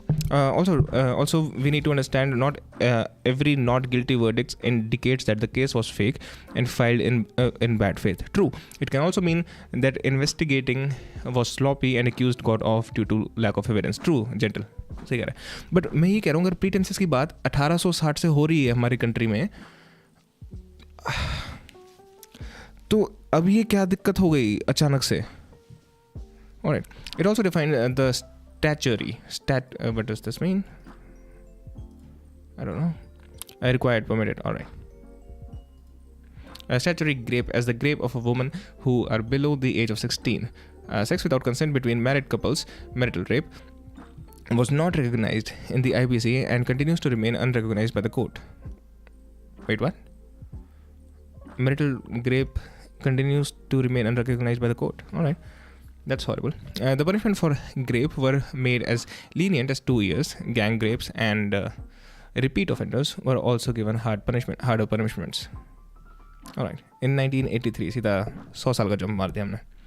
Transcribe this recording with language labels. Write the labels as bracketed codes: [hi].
[en] Also, we need to understand not every not guilty verdict indicates that the case was fake and filed in bad faith. True, it can also mean that investigating was sloppy and accused got off due to lack of evidence. True, gentle. [hi] सही कह रहा है. But मैं ये कह रहा हूँ, अगर प्रीटेंसेस की बात 1860 से हो रही है हमारी कंट्री में, तो अब ये क्या दिक्कत हो गई अचानक से? [en] Alright. It also defined the statutory. What does this mean? I don't know. Required, permitted. Alright. Statutory rape as the rape of a woman who are below the age of 16. Sex without consent between married couples, marital rape, was not recognized in the IPC and continues to remain unrecognized by the court. Wait, what? Marital rape continues to remain unrecognized by the court. Alright. That's horrible. The punishment for rape were made as lenient as 2 years. Gang rapes and repeat offenders were also given harder punishments. Alright. In 1983, [hi] सीधा 100 साल का jump मार दिया हमने.